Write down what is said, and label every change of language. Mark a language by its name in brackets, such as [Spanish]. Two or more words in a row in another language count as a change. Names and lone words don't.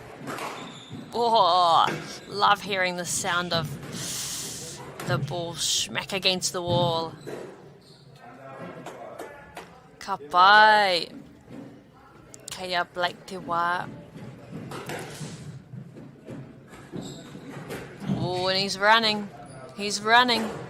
[English] Oh, love hearing the sound of the ball smack against the wall. [Māori] Ka pai. Kei Blake te wā. [English] Oh, and he's running. He's running.